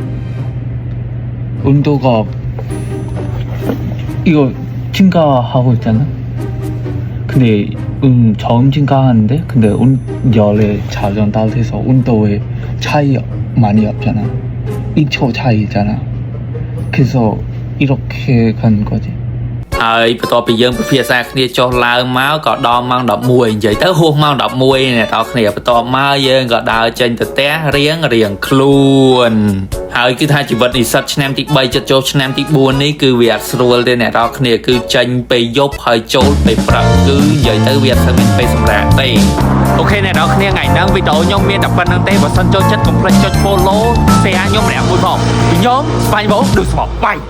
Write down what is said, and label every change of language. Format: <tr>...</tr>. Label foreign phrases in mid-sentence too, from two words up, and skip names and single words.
<ko>온도가 이거 증가하고 있잖아. 근데 처음 증가하는데 근데 열에 자전 따뜻해서 온도에 차이 많이 없잖아. 1초 차이잖아. 그래서 이렇게 가는 거지.</ko> <km>ហើយបន្ទាប់ពីយើងពិភាក្សាគ្នាចុះឡើងមកក៏ដល់ម៉ោង11និយាយទៅហួសម៉ោង11អ្នកនរគ្នាបន្ទាប់មកយើងក៏ដើរចេញទៅផ្ទះរៀងខ្លួនហើយគឺថាជីវិតនិស្សិតឆ្នាំទី3ចិត្តចូលឆ្នាំទី4នេះគឺវាអត់ស្រួលទេអ្នកនរគ្នាគឺចេញពេលយប់ហើយចូលពេលព្រឹកគឺនិយាយទៅវាអត់ស្មានពេលសម្រាប់ទេអូខេអ្នកនរគ្នាថ្ងៃហ្នឹងវីដេអូខ្ញុំមានតែប៉ុណ្្នឹងទេបើសិនចូលចិត្តកុំភ្លេចចុច</km> <en>follow share</en> <km>ខ្ញុំម្នាក់មួយផងពីខ្ញុំស្វែងបងដូចស្បបាយ</km>